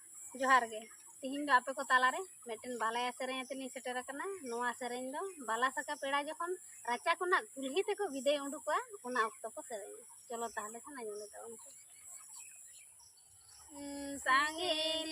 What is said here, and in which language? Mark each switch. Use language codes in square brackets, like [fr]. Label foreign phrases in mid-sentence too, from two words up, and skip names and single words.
[sat] जोहार गे तिहिन दो आपे को तालारे मेटेन बालाया सेरें तेनी सेटेर कना नोआ सेरें दो बाला सका पेड़ा जखन राचा कोना कुल्ही ते को विदे उडुकवा ओना ऑक्तो को सेरें चलो ताहले खान आजम लेता उनको सांगे